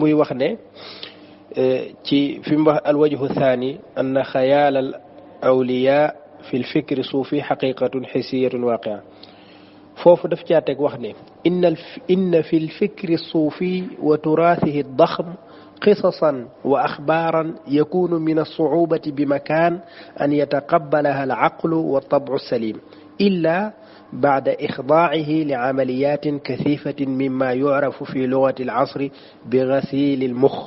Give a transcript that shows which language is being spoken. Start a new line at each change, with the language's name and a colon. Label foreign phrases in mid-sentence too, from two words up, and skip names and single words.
Wolof: muy wax ne ci fi mu wax
Arabic: الوجه الثاني أن خيال الأولياء في الفكر الصوفي حقيقة حسية واقعة
Wolof: foofu daf caa teg wax ne
Arabic: إن في الفكر الصوفي وتراثه ضخم قصصا وأخبارا يكون من الصعوبة بمكان أن يتقبلها العقل والطبع السليم إلا بعد إخضاعه لعمليات كثيفة مما يعرف في لغة العصر بغسيل المخ.